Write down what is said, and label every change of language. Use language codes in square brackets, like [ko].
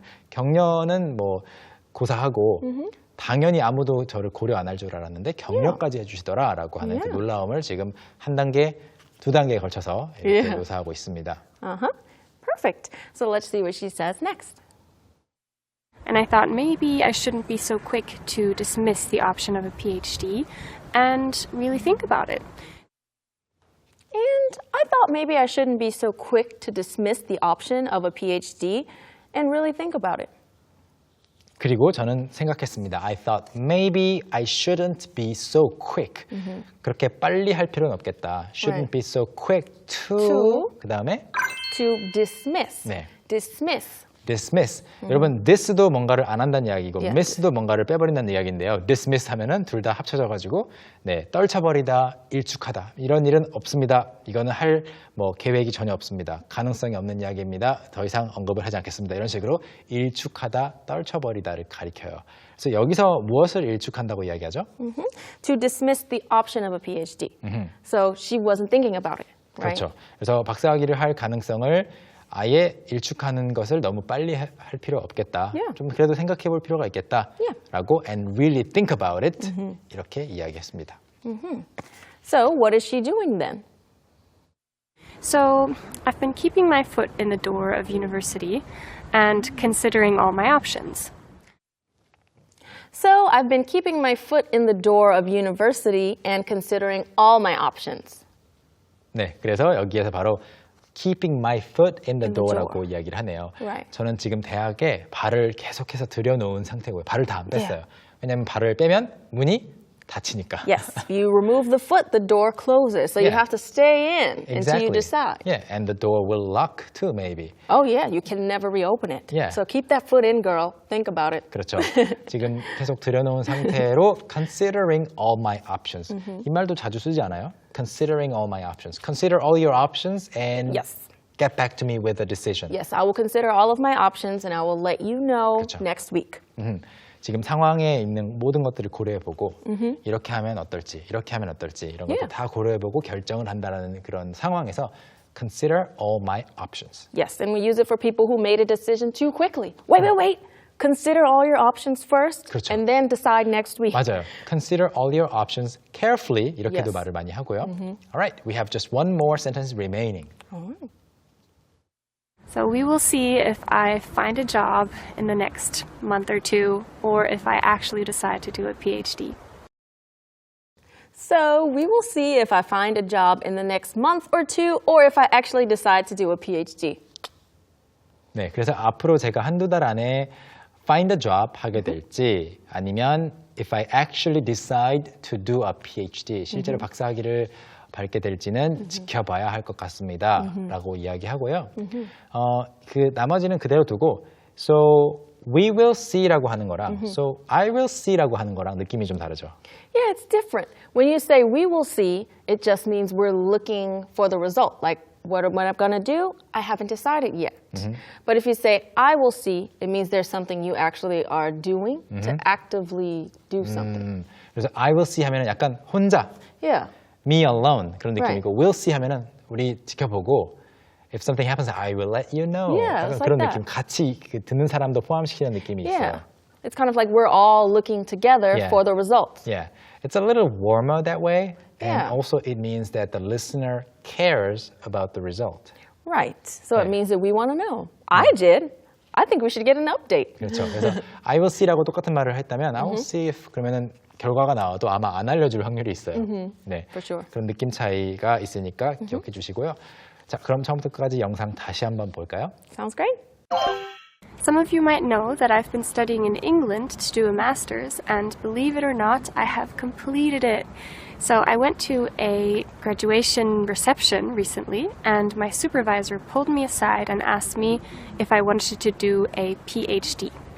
[ko] 격려는 뭐 고사하고 당연히 아무도 저를 고려 안 할 줄 알았는데 격려까지 해주시더라라고 하는 그 놀라움을 지금 한 단계, 두 단계에 걸쳐서 이렇게 묘사하고 있습니다. [en] Uh-huh. Perfect. So let's see what she says next. And I thought maybe I shouldn't be so quick to dismiss the option of a PhD and really think about it. And I thought maybe I shouldn't be so quick to dismiss the option of a PhD and really think about it. [ko] 그리고 저는 생각했습니다. [en] I thought maybe I shouldn't be so quick. [ko] 그렇게 빨리 할 필요는 없겠다. [en] Shouldn't Right. be so quick to [ko] 그 다음에 [en] To dismiss. [ko] 네. [en] Dismiss. dismiss. [ko] 여러분 this도 뭔가를 안 한다는 이야기고 [en] Yes. [ko] miss도 뭔가를 빼버린다는 이야기인데요. dismiss 하면은 둘 다 합쳐져가지고 네, 떨쳐버리다, 일축하다 이런 일은 없습니다. 이거는 할 뭐 계획이 전혀 없습니다. 가능성이 없는 이야기입니다. 더 이상 언급을 하지 않겠습니다. 이런 식으로 일축하다, 떨쳐버리다를 가리켜요. 그래서 여기서 무엇을 일축한다고 이야기하죠? [en] To dismiss the option of a PhD. So she wasn't thinking about it, right? [ko] 그렇죠. 그래서 박사학위를 할 가능성을 아예 일축하는 것을 너무 빨리 할 필요 없겠다. [en] Yeah. [ko] 좀 그래도 생각해 볼 필요가 있겠다. [en] Yeah. [ko] 라고 [en] and really think about it. [ko] 이렇게 이야기했습니다. [en] So what is she doing then? So I've been keeping my foot in the door of university and considering all my options. So I've been keeping my foot in the door of university and considering all my options. [ko] 네, 그래서 여기에서 바로 [en] keeping my foot in the In the [ko] door라고 [en] door. [ko] 이야기를 하네요. [en] Right. [ko] 저는 지금 대학에 발을 계속해서 들여놓은 상태고요. 발을 다 안 뺐어요. 왜냐하면 발을 빼면 문이 닫히니까. [en] Yes, you remove the foot, the door closes. So you Yeah. have to stay in until Exactly. you decide. Yeah, and the door will lock too, maybe. Oh yeah, you can never reopen it. Yeah. So keep that foot in, girl. Think about it. [ko] 그렇죠. 지금 계속 들여놓은 상태로 [en] considering all my options. [ko] 이 말도 자주 쓰지 않아요? [en] Considering all my options. Consider all your options and Yes. get back to me with a decision. Yes, I will consider all of my options and I will let you know [ko] 그쵸. [en] next week. [ko] 지금 상황에 있는 모든 것들을 고려해보고 이렇게 하면 어떨지, 이렇게 하면 어떨지 이런 것들 [en] Yeah. [ko] 다 고려해보고 결정을 한다는 그런 상황에서 [en] consider all my options. Yes, and we use it for people who made a decision too quickly. Wait. Consider all your options first [ko] 그렇죠. [en] and then decide next week. [ko] 맞아요. [en] Consider all your options carefully [ko] 이렇게도 [en] Yes. [ko] 말을 많이 하고요. [en] All right, we have just one more sentence remaining. So we will see if I find a job in the next month or two, or if I actually decide to do a PhD. So we will see if I find a job in the next month or two or if I actually decide to do a PhD. [ko] 네, 그래서 앞으로 제가 한두 달 안에 find a job 하게 될지 아니면 [en] if I actually decide to do a PhD [ko] 실제로 박사학위를 밟게 될지는 지켜봐야 할 것 같습니다. 라고 이야기하고요. 그 나머지는 그대로 두고 [en] So we will see [ko] 라고 하는 거랑 So I will see라고 하는 거랑 느낌이 좀 다르죠. [en] Yeah, it's different. When you say we will see, it just means we're looking for the result. Like, what I'm going to do, I haven't decided yet. But if you say I will see, it means there's something you actually are doing to actively do something. [ko] 그래서 I will see 하면은 약간 혼자, [en] Yeah. me alone 그런 느낌이고 Right. will see [ko] 하면은 우리 지켜보고 [en] if something happens, I will let you know. Yeah, [ko] 약간 [en] it's [ko] 그런 [en] like [ko] 느낌, [en] that. [ko] 같이 그 듣는 사람도 포함시키는 느낌이 [en] Yeah. [ko] 있어요. [en] It's kind of like we're all looking together Yeah. for the results. Yeah, it's a little warmer that way, and Yeah. also it means that the listener cares about the result. Right. So it [ko] 네. [en] means that we want to know. I did. I think we should get an update. [ko] 그렇죠. 그래서 I will see라고 똑같은 말을 했다면 [en] I will see if [ko] 그러면은 결과가 나와도 아마 안 알려줄 확률이 있어요. 네, [en] For sure. [ko] 그런 느낌 차이가 있으니까 기억해 주시고요. 자, 그럼 처음부터 끝까지 영상 다시 한번 볼까요? [en] Sounds great. Some of you might know that I've been studying in England to do a master's, and believe it or not, I have completed it. So I went to a graduation reception recently, and my supervisor pulled me aside and asked me if I wanted to do a PhD.